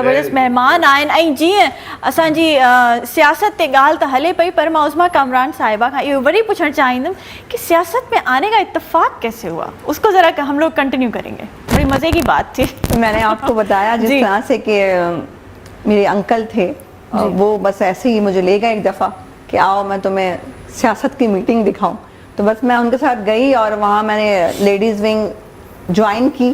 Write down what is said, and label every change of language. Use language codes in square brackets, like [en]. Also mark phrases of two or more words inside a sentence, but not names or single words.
[sd] ज़बरदस्त महिमान आहिनि ऐं जीअं असांजी सियासत ते ॻाल्हि त हले पई पर मां उस्मा कामरान साहिबा खां इहो वरी पुछणु चाहींदुमि कि [ur] سیاست میں آنے کا اتفاق کیسے ہوا، اس کو ذرا ہم لوگ کنٹینیو کریں گے، بڑی مزے کی بات تھی. میں نے آپ کو بتایا جس طرح سے کہ میرے انکل تھے وہ بس ایسے ہی مجھے لے گئے ایک دفعہ کہ آؤ میں تمہیں سیاست کی میٹنگ دکھاؤں، تو بس میں ان کے ساتھ گئی اور وہاں میں نے [en] ladies wing join [ur] کی.